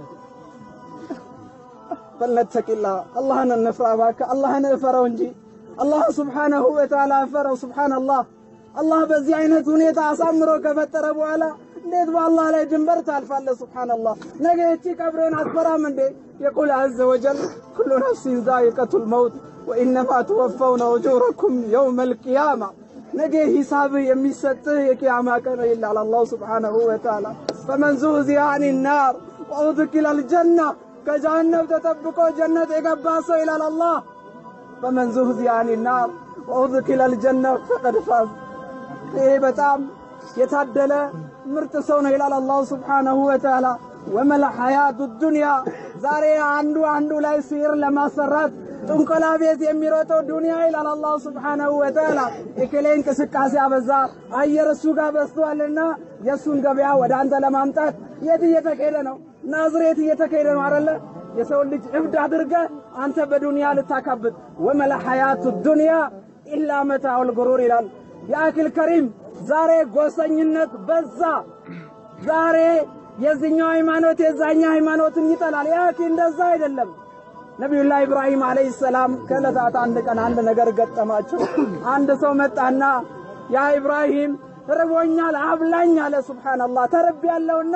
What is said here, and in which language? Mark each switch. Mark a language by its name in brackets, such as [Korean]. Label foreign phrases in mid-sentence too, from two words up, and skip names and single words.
[Amharic] ፈለተቂላ አላህን እንፍራ ባካ አላህን እፈራው እንጂ አላህ [Arabic] سبحانه وتعالى [Amharic] እፈራው ሱብሃንአላህ አላህ በዚህ አይነት ሁኔታ አሳምሮ ከፈጠረ በኋላ እንዴት በአላህ ላይ ድንበር ታልፋለህ ሱብሃንአላህ ነገ እቺ ቀብረን አትፈራም እንዴ [Arabic] يقول عز وجل كل نفس ذائقة الموت وإنما توفون أجوركم يوم القيامة [Amharic] ነገ ሂሳብ የሚሰጥህ የቂያማ ቀን ይላል አላህ [Arabic] سبحانه وتعالى فمن زحزح عن النار وأدخل الجنة [Amharic] ከጀሃነም ተጠብቆ ጀነት የገባ ሰው ይላል አላህ [Arabic] فمن زحزح عن النار وأدخل الجنة فقد فاز [Amharic] ይሄ በጣም የታደለ ምርጥ ሰው ነው ይላል አላህ [Arabic] سبحانه وتعالى وما حياة الدنيا [Amharic] ዛሬ አንዱ ላይ ሲር ለማሰራት ጥንቆላ ቤት የሚሮጠው ዱንያ ይላል አላህ [Arabic] سبحانه وتعالى [Amharic] እከሌን እንቅስቃሴ አበዛ አየር እሱ ጋር በስቷልና የሱን ገበያ ወደ አንተ ለማምጣት የት እየተካሄደ ነው ናዝሬት እየተካሄደ ነው አይደለ የሰው ልጅ እብድ አድርገ አንተ በዱንያ ልታካብት [Arabic] وما حياة الدنيا إلا متاع الغرور [Amharic] ይላል ያክል ከሪም ዛሬ ጎሰኝነት በዛ ዛሬ የዚህኛው ሃይማኖት የዛኛ ሃይማኖትን ይጠላል ያክ እንደዛ አይደለም ነብዩላህ ኢብራሂም [Arabic] عليه السلام [Amharic] ከለታት አንድ ቀን አንድ ነገር ገጠማቸው አንድ ሰው መጣና ያ ኢብራሂም ርቦኛል አብላኝ አለ ሱብሃንአላህ ተረብ ያለውና